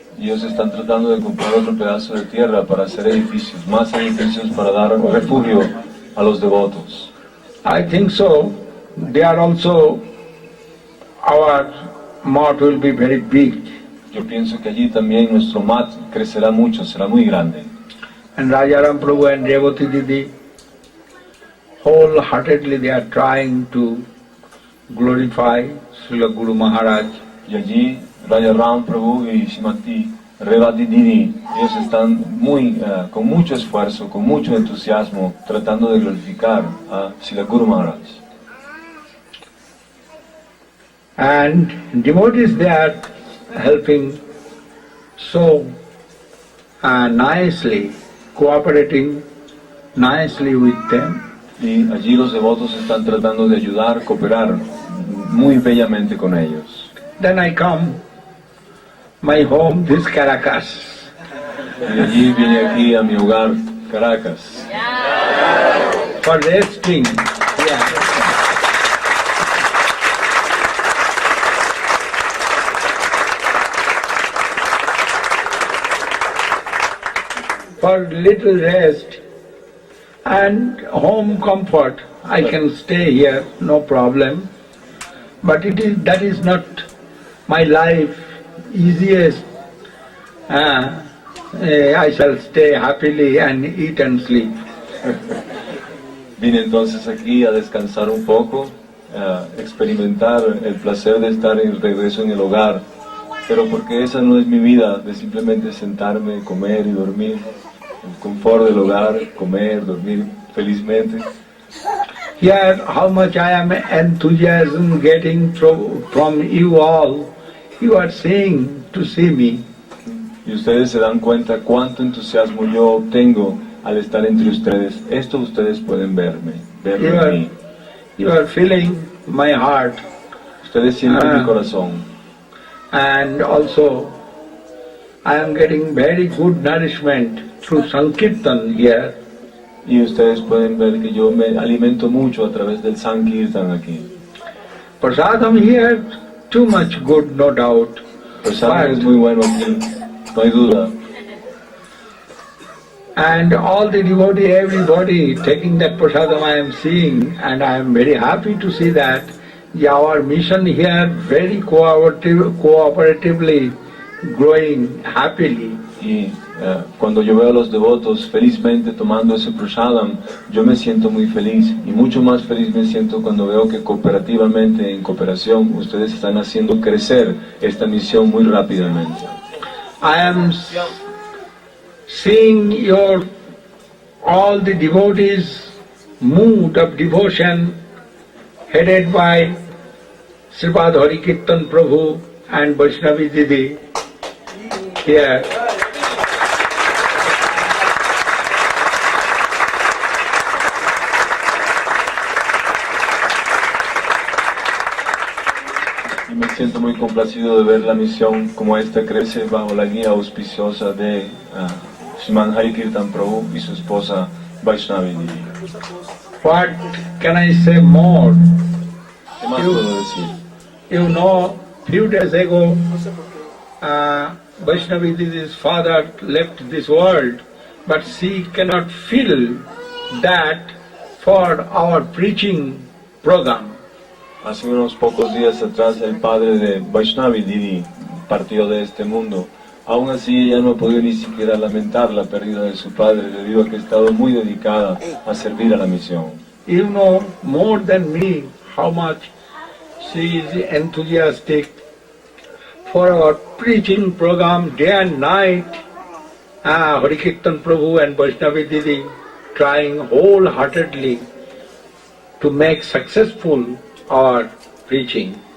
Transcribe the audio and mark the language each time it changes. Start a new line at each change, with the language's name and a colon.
Spanish: Y ellos están tratando de comprar otro pedazo de tierra para hacer edificios, más edificios para dar refugio a los devotos.
English: I think so. They are also, our mart will be very big.
Spanish: Yo pienso que allí también nuestro mat crecerá mucho, será muy grande.
English: And Rajaram Prabhu and Revati Didi, wholeheartedly they are trying to glorify Srila Guru Maharaj.
Spanish: Y allí Rajaram Prabhu y Srimati Revati Didi, ellos están con mucho esfuerzo, con mucho entusiasmo, tratando de glorificar a Srila Guru Maharaj.
English: And devotees they are helping so nicely, cooperating nicely with them.
Spanish: Y allí los devotos están tratando de ayudar, cooperar muy bellamente con ellos.
English: Then I come, my home, this Caracas.
Spanish: Y de allí vine aquí a mi hogar, Caracas,
English: For resting. Yeah. For little rest and home comfort, I can stay here, no problem. But that is not my life easiest. I shall stay happily and eat and sleep.
Spanish: Vine entonces aquí a descansar un poco, a experimentar el placer de estar en regreso en el hogar, pero porque esa no es mi vida, de simplemente sentarme, comer y dormir, el confort del hogar, comer, dormir felizmente.
English: Here, how much I am enthusiasm getting from you all, you are saying to see me.
Spanish: Y ustedes se dan cuenta cuánto entusiasmo yo obtengo al estar entre ustedes. Esto ustedes pueden verme en mí.
English: You are feeling my heart.
Spanish: Ustedes sienten mi corazón.
English: And also, I am getting very good nourishment through Sankirtan here.
Spanish: Y ustedes pueden ver que yo me alimento mucho a través del Sankirtan aquí.
English: Prasadam here, too much good, no doubt.
Spanish: Prasadam es muy bueno aquí, no hay duda.
English: And all the devotee, everybody taking that prasadam I am seeing, and I am very happy to see that our mission here very cooperatively growing happily.
Spanish: Y cuando yo veo a los devotos felizmente tomando ese prasadam, yo me siento muy feliz, y mucho más feliz me siento cuando veo que cooperativamente, en cooperación, ustedes están haciendo crecer esta misión muy rápidamente.
English: I am seeing all the devotees' mood of devotion headed by Sripad Harikirtan Prabhu and Vaishnavi Didi here.
Spanish: Y me siento muy complacido de ver la misión como esta crece bajo la guía auspiciosa de Sriman Harikirtan Prabhu y su esposa Vaishnavi Didi.
English: What can I say more?
Spanish: ¿Qué más puedo decir?
English: You know, few days ago, Vaishnavi Didi's father left this world, but she cannot feel that for our preaching program.
Spanish: Hace unos pocos días atrás el padre de Vaishnavi Didi partió de este mundo. Aún así ella no ha podido ni siquiera lamentar la pérdida de su padre debido a que ha estado muy dedicada a servir a la misión.
English: You know more than me how much she is enthusiastic for our preaching program day and night. Harikirtan Prabhu and Vaishnavi Didi trying wholeheartedly to make successful our preaching.